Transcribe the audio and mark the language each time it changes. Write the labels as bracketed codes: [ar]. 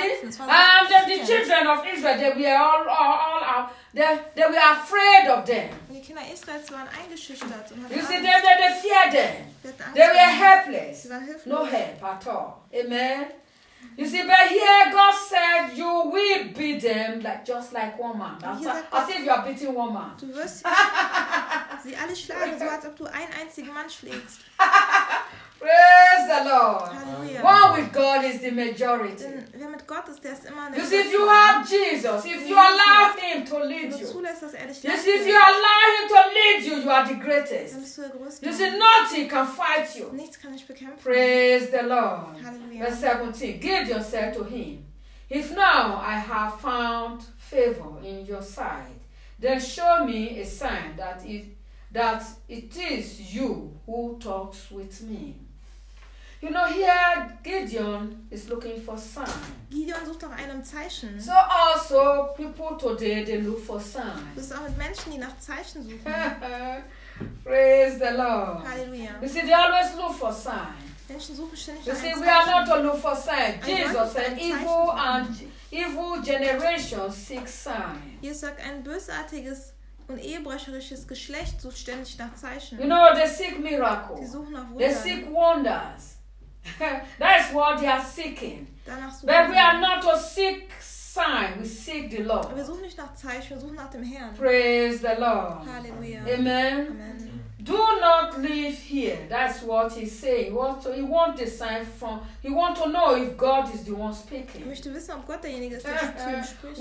[en] And then the children of Israel, they were all out, they were afraid of them. [de] Die Kinder Israels waren eingeschüchtert. [en] You see, they feared them. They were helpless. No help at all. Amen. You see, but here God said, you will beat them like just like one man. As if you are beating one man. [de] Du wirst sie alle schlagen, so als ob du einen einzigen Mann schlägst. [en] Praise the Lord. [de] Halleluja. [en] One with God is the majority. [de] Denn wer mit Gott ist, der ist immer der. [en] You see, if you have Jesus, if you allow him to lead you. [de] Du zulässt, dass er dich leitet. [en] You see, if you allow him to lead you, you are the greatest. [de] Dann bist du der Größte. [en] You see, nothing can fight you. [de] Nichts kann dich bekämpfen. [en] Praise the Lord. [de] Halleluja. [en] Verse 17. Give yourself to him. If now I have found favor in your sight, then show me a sign that it is you who talks with me. You know, here Gideon is looking for sign. [de] Gideon sucht nach einem Zeichen. [en] So also people today, they look for sign. [de] Das ist auch mit Menschen, die nach Zeichen suchen. [en] Praise the Lord. [de] Halleluja. [en] You see, they always look for sign. [de] Menschen suchen ständig. [en] You see, we are not to look for sign. Jesus said, evil generation seeks sign. [de] Jesus sagt, ein bösartiges und ehebrecherisches Geschlecht sucht ständig nach Zeichen. [en] You know, they seek miracles. [de] Sie suchen nach Wundern. [en] They seek wonders. That is what they are seeking. [de] Danach suchen. [en] But we are not to seek sign. We seek the Lord. [de] Wir suchen nicht nach Zeichen. Wir suchen nach dem Herrn. [en] Praise the Lord. [de] Halleluja. [en] Amen. [de] Amen. [en] Do not live here. That's what he's saying. He wants a sign from. He wants to know if God is the one speaking. [de] Ich möchte wissen, ob Gott derjenige ist, der zu ihm spricht.